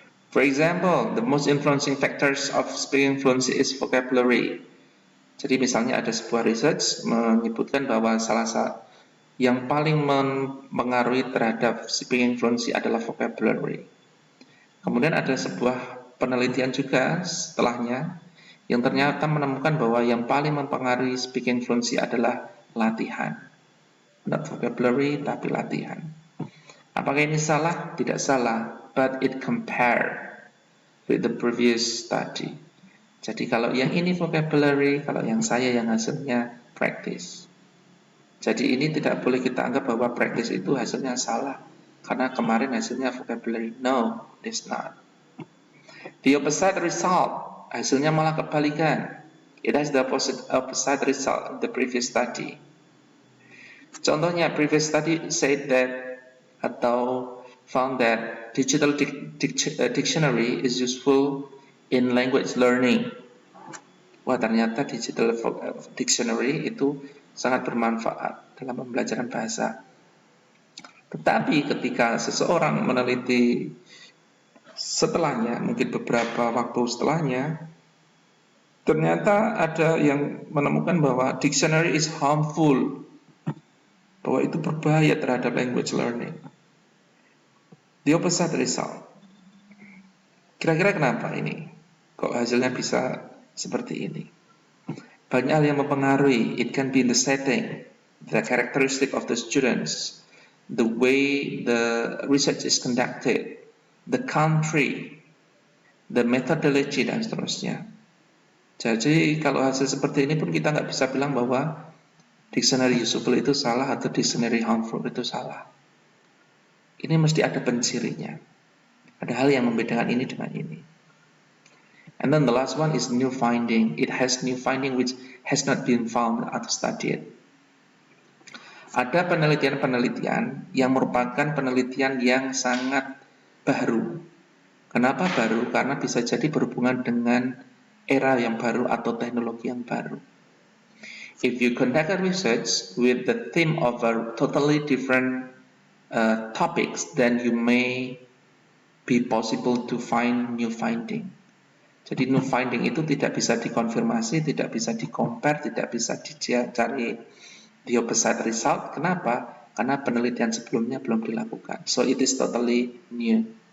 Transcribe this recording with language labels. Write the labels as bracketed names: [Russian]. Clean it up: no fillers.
[English] For example, the most influencing factors of speaking fluency is vocabulary. [Indonesian] Jadi misalnya ada sebuah research menyebutkan bahwa yang paling mempengaruhi terhadap speaking fluency adalah vocabulary. Kemudian ada sebuah penelitian juga setelahnya yang ternyata menemukan bahwa yang paling mempengaruhi speaking fluency adalah latihan. [English] Not vocabulary, [Indonesian] tapi latihan. Apakah ini salah? Tidak salah, [English] but it compare with the previous study. [Indonesian] Jadi kalau yang ini vocabulary, kalau yang saya yang hasilnya practice. Jadi ini tidak boleh kita anggap bahwa practice itu hasilnya salah, karena kemarin hasilnya vocabulary. [English] No, it's not. The opposite result, [Indonesian] hasilnya malah kebalikan. [English] It has the opposite result in the previous study. [Indonesian] Contohnya, [English] previous study said that atau found that digital dictionary is useful in language learning. [Indonesian] Wah, ternyata digital dictionary itu sangat bermanfaat dalam pembelajaran bahasa. Tetapi ketika seseorang meneliti setelahnya, mungkin beberapa waktu setelahnya, ternyata ada yang menemukan bahwa [English] dictionary is harmful, [Indonesian] bahwa itu berbahaya terhadap language learning. [English] The opposite result. [Indonesian] Kira-kira kenapa ini? Kok hasilnya bisa seperti ini? Banyak hal yang mempengaruhi. [English] It can be in the setting, the characteristic of the students, the way the research is conducted, the country, the methodology, [Indonesian] dan seterusnya. Jadi kalau hasil seperti ini pun kita nggak bisa bilang bahwa dictionary useful itu salah atau dictionary harmful itu salah. Ini mesti ada pencirinya. Ada hal yang membedakan ini dengan ini. [English] And then the last one is new finding. It has new finding which has not been found atau studied. [Indonesian] Ada penelitian-penelitian yang merupakan penelitian yang sangat baru. Kenapa baru? Karena bisa jadi berhubungan dengan era yang baru atau teknologi yang baru. [English] If you conduct a research with the theme of a totally different topics, then you may be possible to find new finding. [Indonesian] Jadi new finding itu tidak bisa dikonfirmasi, tidak bisa di-compare, tidak bisa dicari [English] the opposite result. [Indonesian] Kenapa? Karena penelitian sebelumnya belum dilakukan. [English] So it is totally new.